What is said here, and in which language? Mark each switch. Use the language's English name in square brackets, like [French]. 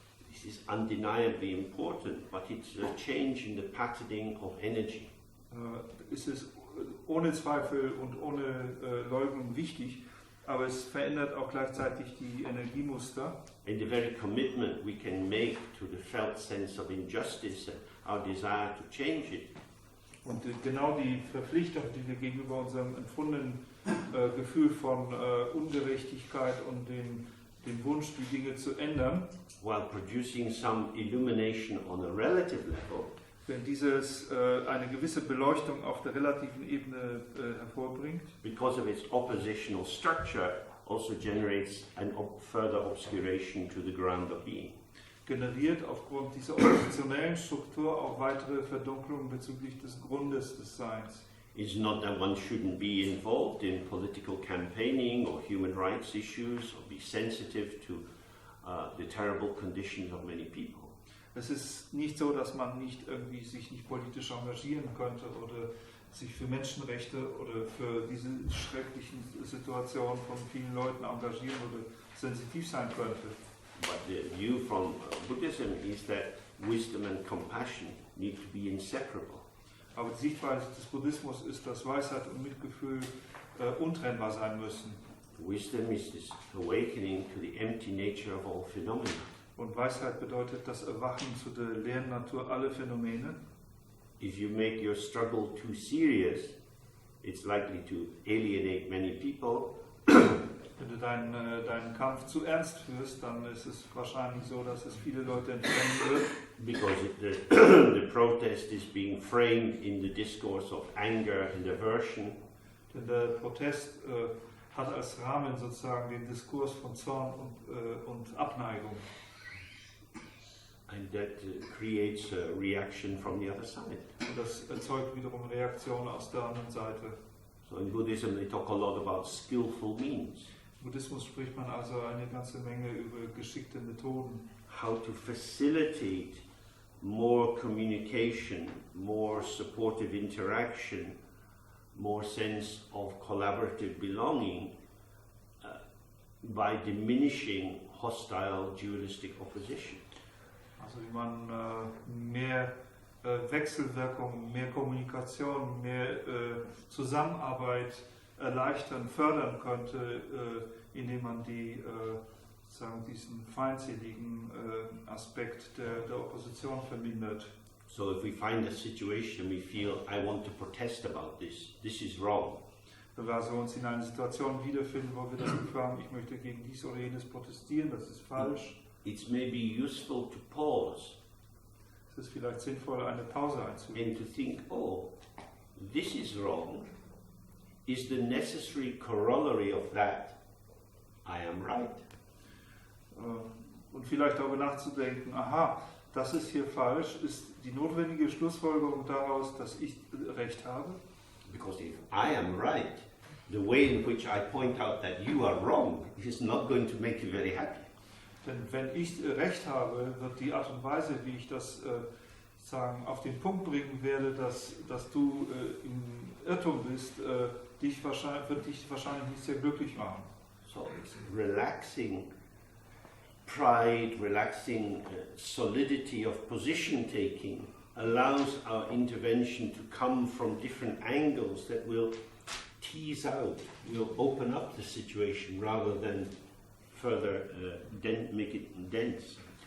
[English] This is undeniably important, but it's a change in the patterning of energy. [German] Es ist ohne Zweifel und ohne Leugnung wichtig, aber es verändert auch gleichzeitig die Energiemuster. [English] And the very commitment we can make to the felt sense of injustice and our desire to change it. [German] Und genau die Verpflichtung, die wir gegenüber unserem empfundenen Gefühl von Ungerechtigkeit und dem Wunsch, die Dinge zu ändern, [English] while producing some illumination on a relative level, [German] wenn dieses eine gewisse Beleuchtung auf der relativen Ebene hervorbringt, [English] because of its oppositional structure, also generates an further obscuration to the ground of being. [German] Generiert aufgrund dieser oppositionellen Struktur auch weitere Verdunklungen bezüglich des Grundes des Seins. [English] It's not that one shouldn't be involved in political campaigning or human rights issues or be sensitive to the terrible conditions of many people. [German] Es ist nicht so, dass man sich nicht politisch engagieren könnte oder sich für Menschenrechte oder für diese schrecklichen Situationen von vielen Leuten engagieren oder sensitiv sein könnte. [English] But the view from Buddhism is that wisdom and compassion need to be inseparable. [German] Aber die Sichtweise des Buddhismus ist, dass Weisheit und Mitgefühl untrennbar sein müssen. [English] Wisdom is this awakening to the empty nature of all phenomena. [German] Und Weisheit bedeutet das Erwachen zu der leeren Natur aller Phänomene. [English] If you make your struggle too serious, it's likely to alienate many people. [German] Wenn du deinen Kampf zu ernst führst, dann ist es wahrscheinlich so, dass es viele Leute entfernen wird. [English] Because the protest is being framed in the discourse of anger and aversion. [German] Denn der Protest hat als Rahmen sozusagen den Diskurs von Zorn und Abneigung. [English] And that creates a reaction from the other side. [German] Und das erzeugt wiederum Reaktionen aus der anderen Seite. [English] So in Buddhism they talk a lot about skillful means. [German] Buddhismus spricht man also eine ganze Menge über geschickte Methoden. [English] How to facilitate more communication, more supportive interaction, more sense of collaborative belonging by diminishing hostile dualistic opposition. [German] Also wie man mehr Wechselwirkung, mehr Kommunikation, mehr Zusammenarbeit erleichtern, fördern könnte, indem man diesen feindseligen Aspekt der Opposition vermindert. [English] So if we find a situation we feel, I want to protest about this is wrong. [German] Wenn wir also uns in einer Situation wiederfinden, wo wir das Gefühl haben, ich möchte gegen dies oder jenes protestieren, das ist falsch. [English] It's maybe useful to pause. [German] Es ist vielleicht sinnvoll, eine Pause einzulegen. [English] And to think, oh, this is wrong. Is the necessary corollary of that, I am right. [German] Und vielleicht darüber nachzudenken, aha, das ist hier falsch, ist die notwendige Schlussfolgerung daraus, dass ich Recht habe? [English] Because if I am right, the way in which I point out that you are wrong is not going to make you very happy. [German] Denn wenn ich Recht habe, wird die Art und Weise, wie ich das auf den Punkt bringen werde, dass du im Irrtum bist, wird dich wahrscheinlich nicht sehr glücklich machen. [English] So it's relaxing pride, relaxing solidity of position taking allows our intervention to come from different angles that will tease out, will open up the situation rather than further make it dense.